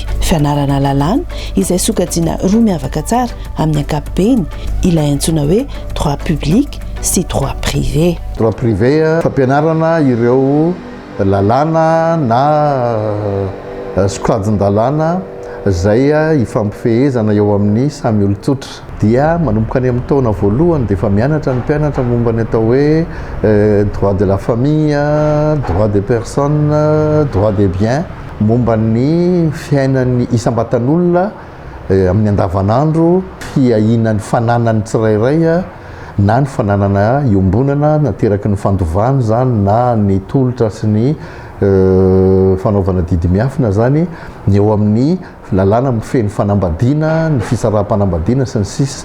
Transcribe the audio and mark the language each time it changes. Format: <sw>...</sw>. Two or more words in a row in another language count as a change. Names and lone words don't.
<mg>Fianarana lalàna izay sokajiana roa miavaka tsara amin'ny ankapobeny ilay antsoina hoe</mg> <fr>droit public</fr> <mg>sy</mg> <fr>droit privé. Droit privé</fr> <mg>fampianarana ireo lalàna na sokajin-dalàna zay ifampifehezana eo amin'ny samy olon-tsotra dia manomboka any amin'ny taona voalohany dia efa mianatra ny mpianatra momba ny atao hoe</mg> <fr>droit de la famille, droit des personnes, droit des biens,</fr> <mg>momba ny fiainan'ny isam-batan'olona amin'ny andavanandro, fiahinan'ny fananany tsirairay na ny fananana iombonana nateraky ny fandovany zany na ny tolotra sy ny fanaovana didy miafina zany ny eo amin'ny lalàna mifeny fanambadiana ny fisaraha-panambadiana sy ny sisa.</mg>